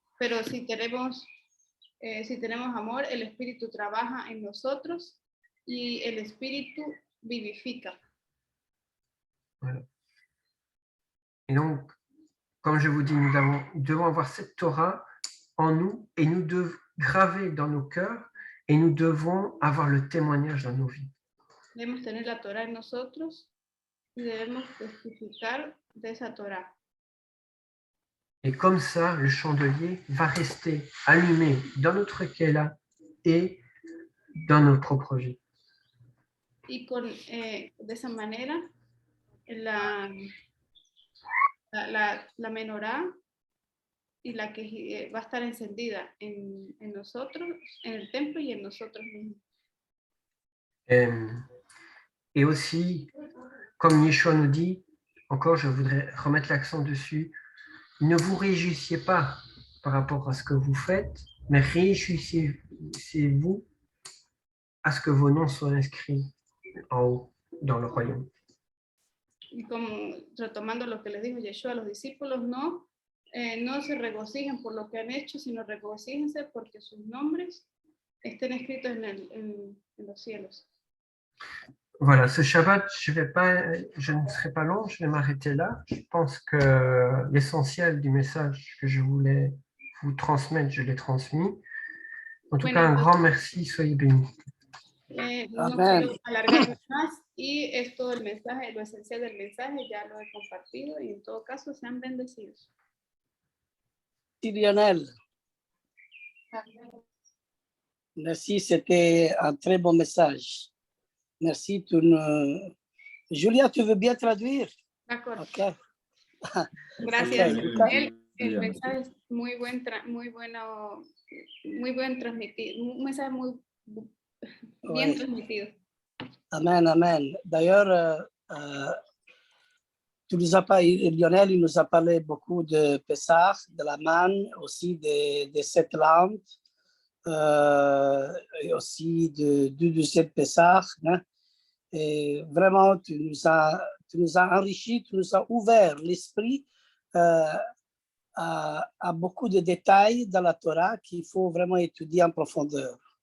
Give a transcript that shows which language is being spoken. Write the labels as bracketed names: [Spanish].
[Spanish] Pero si tenemos amor, el espíritu trabaja en nosotros y el espíritu vivifica. [French] Voilà. Et donc, comme je vous dis, nous devons avoir cette Torah en nous et nous devons graver dans nos cœurs et nous devons avoir le témoignage dans nos vies. [Spanish] Debemos tener la Torah en nosotros y debemos testificar de esa Torah. [French] Et comme ça, le chandelier va rester allumé dans notre Kéla et dans notre propre vie. [Spanish] Y de esa manera, la menorá y la que va a estar encendida en nosotros, en el templo y en nosotros mismos. [French] Et aussi, comme Yeshua nous dit, encore je voudrais remettre l'accent dessus, ne vous réjouissez pas par rapport à ce que vous faites, mais réjouissez-vous à ce que vos noms soient inscrits en haut dans le royaume. [Spanish] Y como retomando lo que les dijo Yeshua a los discípulos, no se regocijen por lo que han hecho, sino regocíjense porque sus nombres estén escritos en los cielos. [French] Voilà, ce Shabbat, je ne serai pas long, je vais m'arrêter là. Je pense que l'essentiel du message que je voulais vous transmettre, je l'ai transmis. En tout cas, un grand merci, soyez bénis. [Spanish] No quiero alargarme más y es todo el mensaje, lo esencial del mensaje, ya lo he compartido y en todo caso sean bendecidos. [French] Merci Lionel. Merci, c'était un très bon message. Merci. Julia, tu veux bien traduire? D'accord. Okay. [Spanish] Gracias. Okay. El mensaje es muy buen transmitido, un mensaje muy bien transmitido. Amen, amen. [French] D'ailleurs, Lionel, il nous a parlé beaucoup de Pessah, de la manne, aussi des 7 lampes, et aussi du deuxième Pessah. Hein? Et vraiment, tu nous as enrichi, tu nous as ouvert l'esprit à beaucoup de détails dans la Torah qu'il faut vraiment étudier en profondeur.